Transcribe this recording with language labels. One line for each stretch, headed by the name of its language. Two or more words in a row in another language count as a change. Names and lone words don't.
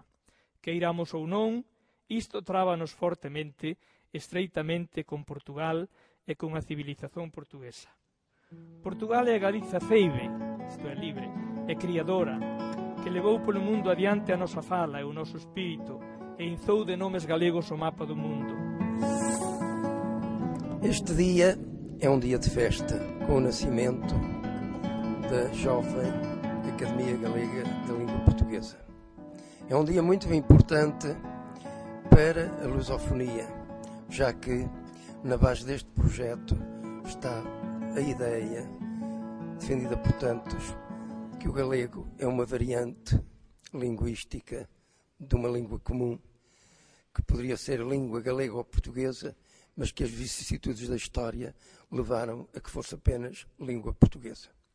Galician: Queiramos ou non, isto trábanos fortemente, estreitamente con Portugal e con a civilización portuguesa. Portugal é a Galiza ceibe, isto é, libre, e criadora, que levou polo mundo adiante a nosa fala e o noso espírito e inzou de nomes galegos o mapa do mundo.
Portuguese: Este dia é um dia de festa, com o nascimento da jovem Academia Galega da Língua Portuguesa. É um dia muito importante para a lusofonia, já que na base deste projeto está a ideia, defendida por tantos, que o galego é uma variante linguística de uma língua comum, que poderia ser língua galega ou portuguesa, mas que as vicissitudes da história levaram a que fosse apenas língua portuguesa.